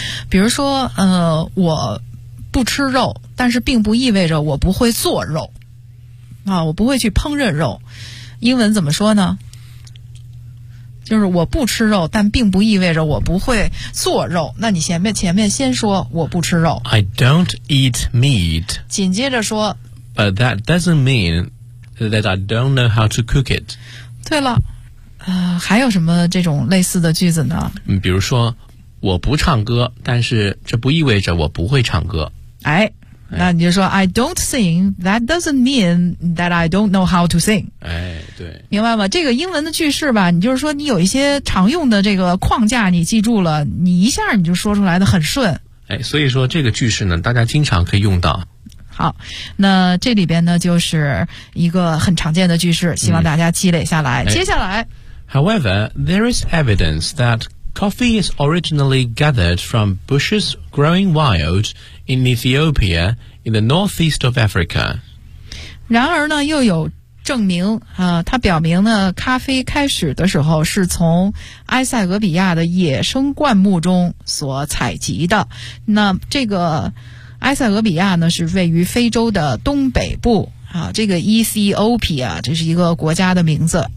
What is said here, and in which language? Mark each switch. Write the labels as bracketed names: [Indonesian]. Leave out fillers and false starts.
[Chinese] 比如说我不吃肉，但是并不意味着我不会做肉啊，我不会去烹饪肉，英文怎么说呢，就是我不吃肉，但并不意味着我不会做肉。那你前面先说我不吃肉。 [English] I don't eat meat. [Chinese] 紧接着说。 [English] But that doesn't mean that I don't know how to cook it. [Chinese] 对了，还有什么这种类似的句子呢？比如说，我不唱歌，但是这不意味着我不会唱歌。哎。那你就说 [English] I don't sing, that doesn't mean that I don't know how to sing. [Chinese] 哎，对。明白吗？这个英文的句式吧，你就是说你有一些常用的这个框架你记住了，你一下你就说出来的很顺。哎，所以说这个句式呢大家经常可以用到。好，那这里边呢就是一个很常见的句式，希望大家积累下来。接下来。 [English] However, there is evidence that coffee is originally gathered from bushes growing wild,in Ethiopia, in the northeast of Africa. [Chinese] 然而呢又有证明它表明呢咖啡开始的时候是从埃塞俄比亚的野生灌木中所采集的。那这个埃塞俄比亚呢是位于非洲的东北部这个 Ethiopia, 这是一个国家的名字。